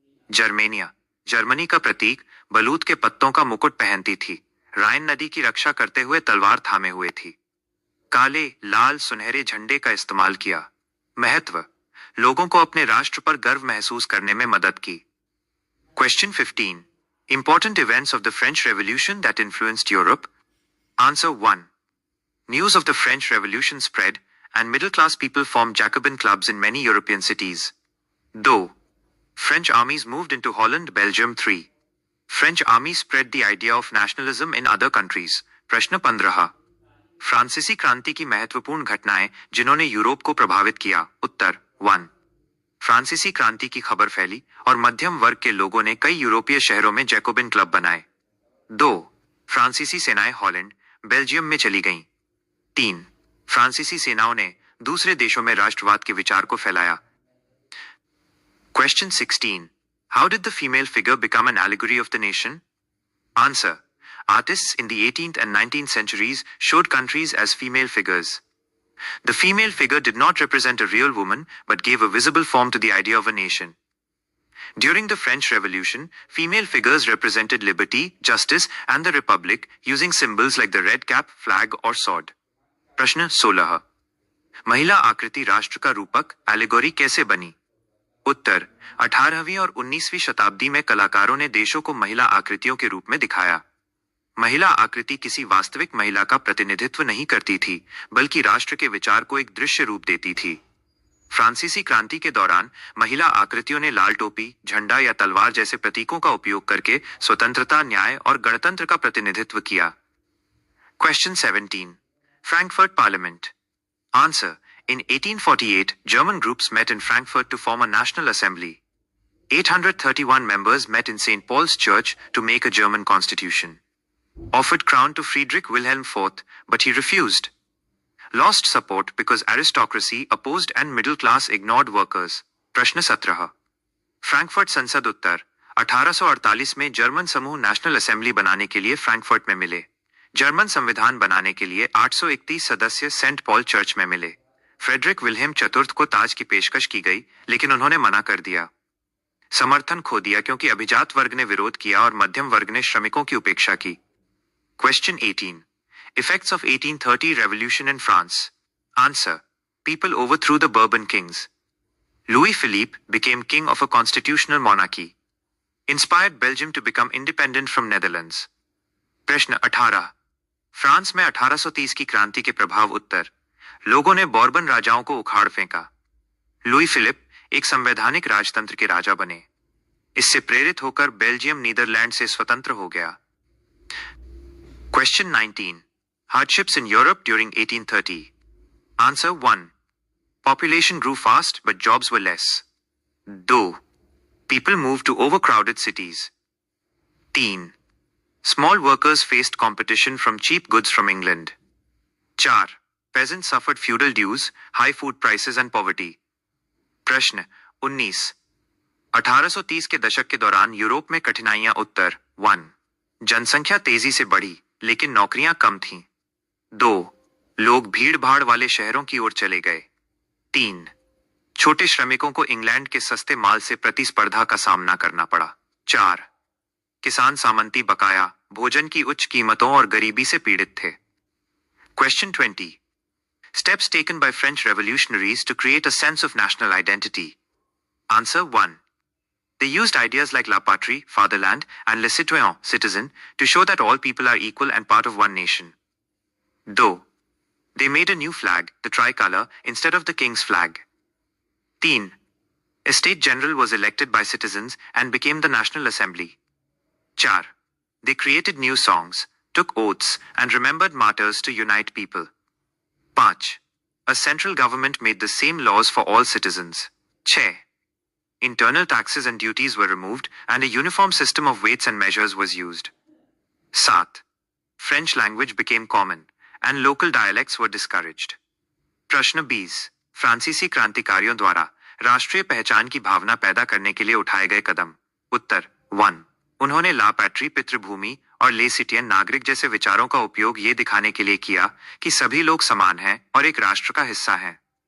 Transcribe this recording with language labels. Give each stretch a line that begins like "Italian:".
Hindi: Germania Germany का प्रतीक, बलूत के पत्तों का मुकुट पहनती थी। राइन नदी की रक्षा करते हुए तलवार थामे हुए थी। काले, लाल, सुनहरे झंडे का इस्तेमाल किया। महत्व. लोगों को अपने राष्ट्र पर गर्व महसूस करने में मदद की।
English: Question 15. Important events of the French Revolution that influenced Europe. Answer 1. News of the French Revolution spread, and middle-class people formed Jacobin clubs in many European cities. 2. French armies moved into Holland, Belgium. 3. French armies spread the idea of nationalism in other countries.
Hindi: प्रश्न 15. फ्रांसीसी क्रांति की महत्वपूर्ण घटनाएं जिन्होंने Europe को प्रभावित किया. उत्तर. 1. फ्रांसीसी क्रांति की खबर फैली और मध्यम वर्ग के लोगों ने कई यूरोपीय शहरों में जैकोबिन क्लब बनाए. 2. फ्रांसीसी सेनाएं हॉलैंड, बेल्जियम में चली गईं. 3. फ्रांसीसी सेनाओं ने दूसरे देशों में राष्ट्रवाद के विचार को फैलाया.
English: Question 16. How did the female figure become an allegory of the nation? Answer. Artists in the 18th and 19th centuries showed countries as female figures. The female figure did not represent a real woman but gave a visible form to the idea of a nation. During the French Revolution, female figures represented liberty, justice, and the republic using symbols like the red cap, flag, or sword.
Hindi: प्रश्न 16. महिला आकृति राष्ट्र का रूपक, allegory कैसे बनी? उत्तर. 18वीं और 19वीं शताब्दी में कलाकारों ने देशों को महिला आकृतियों के रूप में दिखाया। महिला आकृति किसी वास्तविक महिला का प्रतिनिधित्व नहीं करती थी, बल्कि राष्ट्र के विचार को एक दृश्य रूप देती थी। फ्रांसीसी क्रांति के दौरान महिला आकृतियों ने लाल टोपी, झंडा या तलवार जैसे प्रतीकों का उपयोग करके स्वतंत्रता, न्याय और गणतंत्र का प्रतिनिधित्व किया।
English: Question 17. Frankfurt Parliament. Answer. In 1848, German groups met in Frankfurt to form a national assembly. 831 members met in St. Paul's Church to make a German constitution. Offered crown to Friedrich Wilhelm IV, but he refused. Lost support because aristocracy opposed and middle class ignored workers.
Hindi: प्रश्न 17. Frankfurt संसद उत्तर. 1848 में German समूह national assembly बनाने के लिए Frankfurt में मिले. German संविधान बनाने के लिए 831 सदस्य सेंट पॉल चर्च में मिले. फ्रेडरिक विल्हेम चतुर्थ को ताज की पेशकश की गई, लेकिन उन्होंने मना कर दिया. समर्थन खो दिया क्योंकि अभिजात वर्ग ने विरोध किया और मध्यम वर्ग ने श्रमिकों की उपेक्षा की.
English: Question 18. Effects of 1830 Revolution in France. Answer. People overthrew the Bourbon kings. Louis Philippe became king of a constitutional monarchy. Inspired Belgium to become independent from Netherlands.
Hindi: प्रश्न 18. फ्रांस में 1830 की क्रांति के प्रभाव उत्तर. लोगों ने बॉर्बन राजाओं को उखाड़ फेंका. लुई फिलिप एक संवैधानिक राजतंत्र के राजा बने. इससे प्रेरित होकर बेल्जियम नीदरलैंड से स्वतंत्र हो गया.
English: Question 19. Hardships in Europe during 1830. Answer 1. Population grew fast but jobs were less. 2. People moved to overcrowded cities. 3. Small workers faced competition from cheap goods from England. 4. Peasants suffered feudal dues, high food prices and poverty.
Hindi: प्रश्न 19. 1830 के दशक के दौरान Europe में कठिनाइयां उत्तर. 1. जनसंख्या तेजी से बढ़ी, लेकिन नौकरियां कम थीं. 2. लोग भीड़ भाड़ वाले शहरों की ओर चले गए. 3. छोटे श्रमिकों को इंग्लैंड के सस्ते माल से प्रतिस्पर्धा का सामना करना पड़ा. 4. किसान सामंती बकाया, भोजन की उच्च कीमतों और गरीबी से पीड़ित थे.
English: Question 20. Steps taken by French revolutionaries to create a sense of national identity. Answer 1. They used ideas like la patrie, fatherland, and le citoyen, citizen, to show that all people are equal and part of one nation. 2. They made a new flag, the tricolor, instead of the king's flag. 3. A state general was elected by citizens and became the National Assembly. 4. They created new songs, took oaths, and remembered martyrs to unite people. 5. A central government made the same laws for all citizens. 6. Internal taxes and duties were removed, and a uniform system of weights and measures was used. 7. French language became common, and local dialects were discouraged.
Hindi: प्रश्न 20. फ्रांसीसी क्रांतिकारियों द्वारा राष्ट्रीय पहचान की भावना पैदा करने के लिए उठाए गए कदम. उत्तर. 1. उन्होंने ला पैट्री पितृभूमि और ले सिटियन नागरिक जैसे विचारों का उपयोग ये दिखाने के लिए किया कि सभी लोग समान हैं और एक राष्ट्र का हिस्सा हैं.